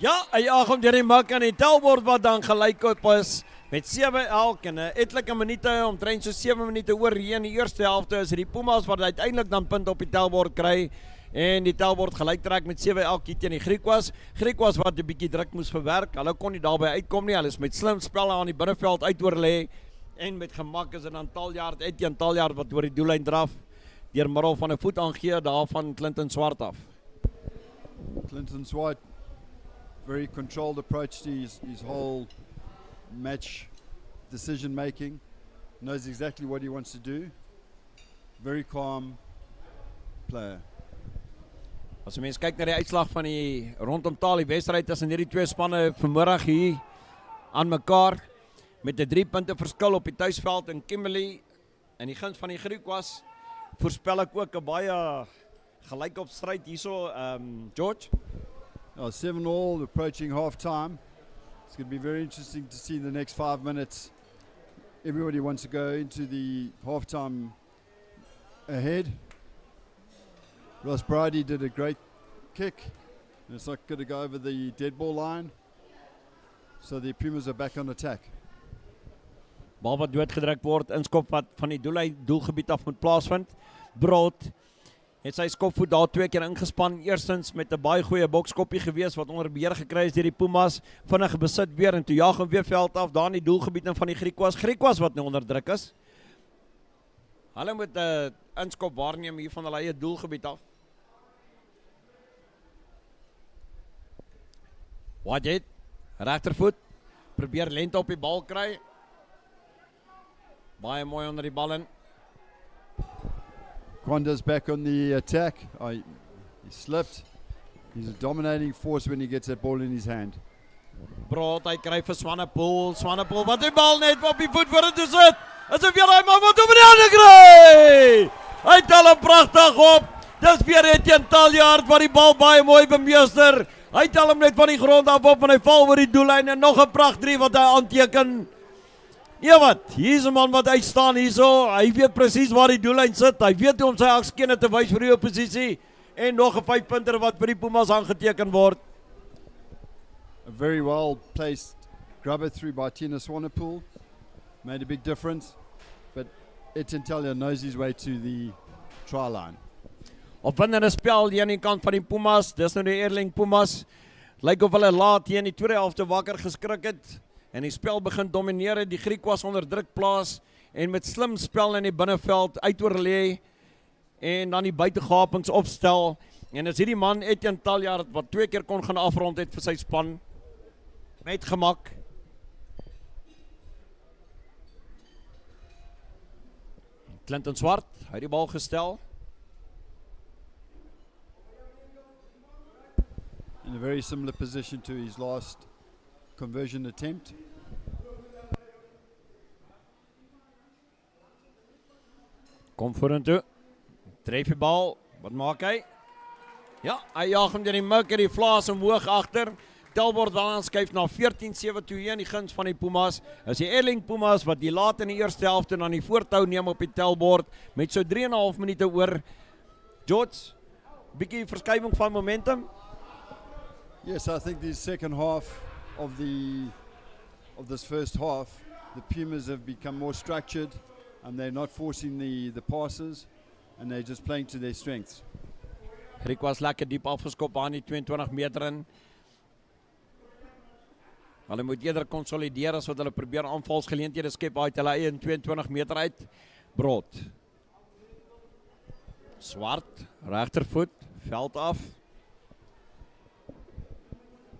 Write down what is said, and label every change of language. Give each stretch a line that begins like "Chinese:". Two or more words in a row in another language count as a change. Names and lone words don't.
Afrikaans: Ja, hy jaag hom deur die mik aan die telbord wat dan gelyk op is met 7 elk en 'n etlike minute, omtrent so 7 minute oor hier in die eerste helfte is die Pumas wat uiteindelik dan punt op die telbord kry en die telbord gelyk trek met 7 elk hier teen die Griquas. Griquas wat 'n bietjie druk moes verwerk. Hulle kon nie daarby uitkom nie. Hulle is met slim spel aan die binneveld uitoorlê en met gemak is dit dan Taljaard, Etienne Taljaard wat oor die doellyn draf deur middel van 'n voet aangee daar van Clinton Swart af. Clinton Swart,
English: very controlled approach to his whole match decision making. Knows exactly what he wants to do. Very calm player.
Afrikaans: As jy mens kyk na die uitslag van die rondom taal die wedstryd tussen hierdie twee spanne vanmiddag hier aan mekaar met 'n 3 punte verskil op die tuisveld in Kimberley en die guns van die Griquas, voorspel ek ook 'n baie gelyk op stryd hierso, George.
English: 7-all approaching half time. It's going to be very interesting to see the next 5 minutes. Everybody wants to go into the half time ahead. Ross Brady did a great kick. And it's not going to go over the dead ball line. So the Pumas are back on attack.
Afrikaans: Bal wat doodgedruk word, inskop wat van die doelgebied af moet plaasvind. Brood het sy skopvoet daar 2 keer ingespan. Eerstens met 'n baie goeie bokskoppie gewees wat onder beheer gekry is deur die Pumas. Vinnige besit weer en toe jaag hom weer veld af daar in die doelgebied van die Griquas. Griquas wat nou onder druk is. Hulle moet 'n inskop waarneem hier van hulle eie doelgebied af. Wat het? Regtervoet. Probeer lente op die bal kry. Baie mooi onder die bal in.
English: Kwanda's back on the attack. He slipped. He's a dominating force when he gets that ball in his hand.
Afrikaans: Brood, hy kry vir Swanepoel. Swanepoel wat die bal net op die voet vorentoe sit. Asof weer hy maar wat op die hande kry. Hy tel hom pragtig op. Dis weer Etienne Taljaard wat die bal baie mooi bemeester. Hy tel hom net van die grond af op en hy val oor die doellyn en nog 'n pracht 3 wat hy aanteken. Ja wat, hier is 'n man wat uitstaan hierso. Hy weet presies waar die doellyn sit. Hy weet hoe om sy akskene te wys vir die oppositie en nog 'n 5 punter wat vir die Pumas aangeteken word.
English: A very well placed grubber through by Tina Swanepoel. Made a big difference, but Etienne Talia knows his way to the try line.
Afrikaans: Opwindende spel hier aan die kant van die Pumas. Dis nou die Airlink Pumas. Lyk of hulle laat hier in die tweede helfte wakker geskrik het. En die spel begin domineer, die Griquas onder druk plaas en met slim spel in die binneveld uitoorlê en dan die buitegapings opstel. En as hierdie man Etienne Taljaard wat 2 keer kon gaan afrond het vir sy span met gemak. Clinton Swart, hy het die bal gestel.
English: In a very similar position to his last conversion attempt.
Afrikaans: Kom vorentoe. Tref die bal. Wat maak hy? Ja, hy jaag hom deur die mik en die vlaas omhoog agter. Telbord dan skuif na 14-7 toe in die guns van die Pumas. Is die Airlink Pumas wat die laat in die eerste helfte dan die voortou neem op die telbord met so 3,5 minute oor. George, bietjie verskywing van momentum.
English: Yes, I think the second half of this first half, the Pumas have become more structured and they're not forcing the passes and they're just playing to their strengths.
Afrikaans: Griquas lekker diep afgeskop aan die 22 meter in. Hulle moet eerder konsolideer as wat hulle probeer aanvalsgeleenthede skep uit hulle eie 22 meter uit. Brood. Swart, regtervoet, veld af.